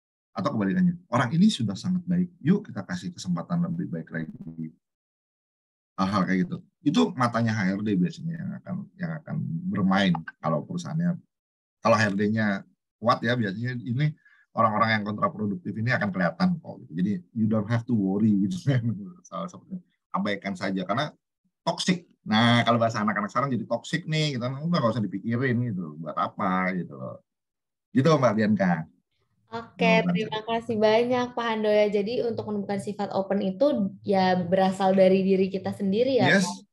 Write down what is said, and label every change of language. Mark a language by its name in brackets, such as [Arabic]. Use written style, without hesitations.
[Indonesian] Atau kebalikannya, orang ini sudah sangat baik, yuk kita kasih kesempatan lebih baik lagi. Hal-hal kayak gitu. Itu matanya HRD biasanya yang akan bermain kalau perusahaannya. Kalau HRD-nya kuat ya, biasanya ini orang-orang yang kontraproduktif ini akan kelihatan kok. Gitu. Jadi [English] you don't have to worry [Indonesian] gitu. Salah satunya abaikan saja karena toxic. Nah, kalau bahasa anak-anak sekarang jadi toxic nih, gitu. Udah nggak usah dipikirin gitu, buat apa gitu loh. Gitu Mbak Bianca. Oke, terima kasih banyak Pak Handoyo. Jadi untuk menemukan sifat open itu ya berasal dari diri kita sendiri ya, Pak.